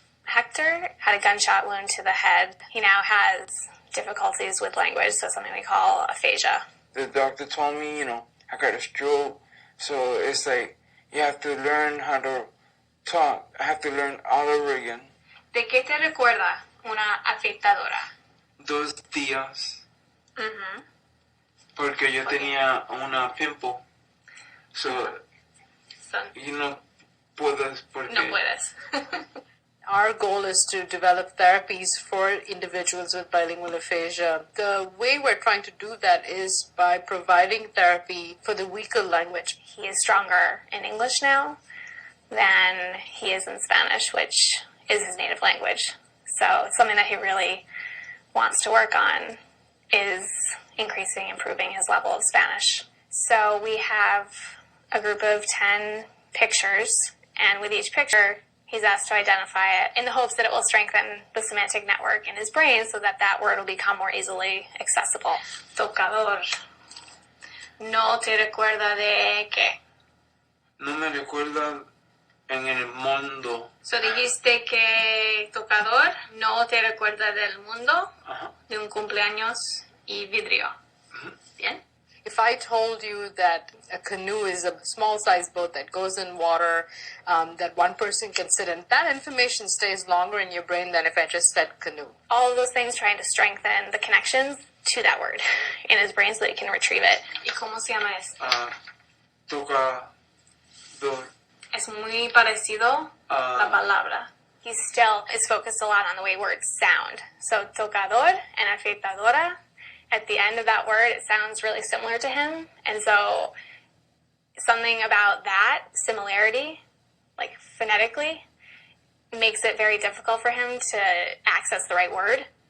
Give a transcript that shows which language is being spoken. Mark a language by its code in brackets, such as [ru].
[en] Hector had a gunshot wound to the head. He now has difficulties with language, so something we call aphasia. The doctor told me, I got a stroke. So it's like, you have to learn how to talk. I have to learn all over again. [es] ¿De qué te recuerda una afeitadora? 2 días. Porque yo tenía una pimple. So, y no puedes porque... No puedes. [en] Our goal is to develop therapies for individuals with bilingual aphasia. The way we're trying to do that is by providing therapy for the weaker language. He is stronger in English now than he is in Spanish, which is his native language. So something that he really wants to work on is improving his level of Spanish. So we have a group of 10 pictures, and with each picture, he's asked to identify it in the hopes that it will strengthen the semantic network in his brain so that that word will become more easily accessible. [es] Tocador. No te recuerda de qué. No me recuerda en el mundo. So dijiste que tocador no te recuerda del mundo, de un cumpleaños y vidrio. Bien. [en] If I told you that a canoe is a small-sized boat that goes in water, that one person can sit in, that information stays longer in your brain than if I just said canoe. All of those things trying to strengthen the connections to that word in his brain so that he can retrieve it. [es] ¿Y cómo se llama esto? Tocador. Es muy parecido la palabra. [en] He still is focused a lot on the way words sound. So tocador and afeitadora, at the end of that word, it sounds really similar to him. And so something about that similarity, like phonetically, makes it very difficult for him to access the right word.